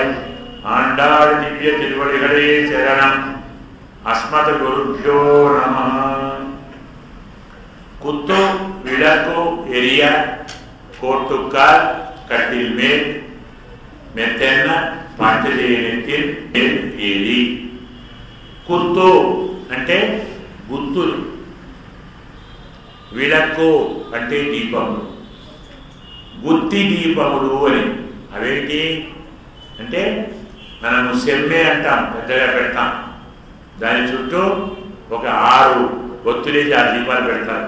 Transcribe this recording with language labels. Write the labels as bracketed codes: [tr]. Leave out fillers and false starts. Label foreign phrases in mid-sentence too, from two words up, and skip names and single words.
[ta] ஆண்டாள் திவ்ய திருவடிகளே சரணம். அஸ்மத் குருభ్యో நமः. குத்து விளக்கு எரிய, கோட்டுக்கால் கட்டில் மேல், மெத்தென்ன பஞ்சதேனெத்தின் மேல் ஏறி. [te] కుత్తు అంటే గుత్తులు, విళక్కు అంటే దీపములు, గుత్తి దీపములు అని. అవేంటి అంటే, మనము సెమ్మె అంటాం, పెద్దగా పెడతాం, దాని చుట్టూ ఒక 6 ఒత్తులేసి 6 దీపాలు పెడతారు.